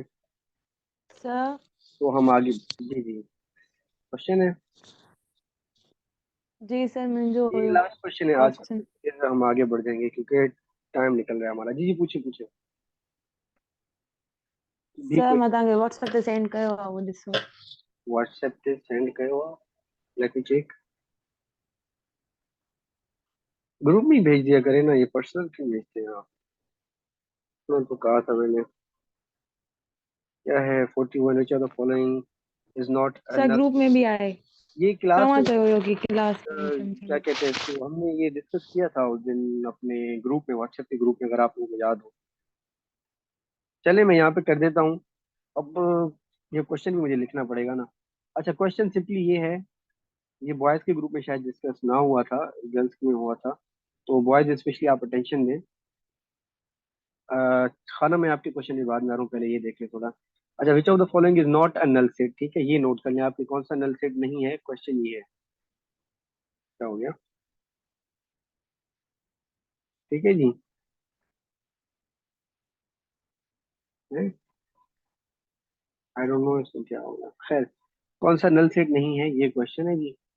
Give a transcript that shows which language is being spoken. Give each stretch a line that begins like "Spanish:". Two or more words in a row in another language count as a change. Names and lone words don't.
Urdu: सर। تو ہم آگے۔ جی جی، کویسچن ہے.
Sindhi: जी सर, मुंहिंजो ये हुयो
English: last question
Urdu: ہے آج کا, क्वेश्चन। پھر ہم آگے بڑھ جائیں گے کیونکہ ٹائم نکل رہا ہے ہمارا. جی جی، پوچھیے پوچھیے۔ بھی सर कोई
Sindhi: मां तव्हांखे व्हाट्सएप ते सेंड कयो आहे, उहो ॾिसो। व्हाट्सएप पे सेंड कयो आहे,
English: let me check.
Urdu: گروپ میں ہی بھیج دیا کریں نا، یہ پرسنل کیوں بھیجتے ہیں آپ? میں تو کہا تھا میں نے، کیا ہے 41
English: which are the following is not
Urdu: सर नल।
Sindhi: ग्रुप में भी आहे।
Urdu: یہ کلاس
Sindhi: तव्हां में, चयो हुयो कि क्लास में मेंशन
Urdu: क्या
Sindhi: कयो।
Urdu: کہتے ہیں اس کو، ہم نے یہ ڈسکس کیا تھا اس دن اپنے گروپ میں، واٹس ایپ کے گروپ میں، اگر آپ لوگوں کو یاد ہو. چلیں میں یہاں پہ کر دیتا ہوں۔ اب یہ کویسچن بھی مجھے لکھنا پڑے گا نا. अच्छा
English: question simply
Urdu: یہ ہے، یہ بوائز کے گروپ میں شاید ڈسکس نہ ہوا تھا، گرلز میں ہوا تھا، تو
English: boys specially
Urdu: آپ اٹینشن دیں. کھانا میں آپ کے کویسچن کے بعد میں آ رہا ہوں، پہلے یہ دیکھ لیں تھوڑا. अच्छा,
English: which of the following is not a null set,
Urdu: ٹھیک ہے، یہ نوٹ کر لیں آپ کے، کون سا
English: null set
Urdu: نہیں ہے، کویسچن یہ ہے. کیا ہو گیا؟ ٹھیک ہے جی.
English: I don't know
Urdu: اس میں کیا ہوگا، خیر کون سا
English: null set
Urdu: نہیں ہے، یہ کویسچن ہے جی.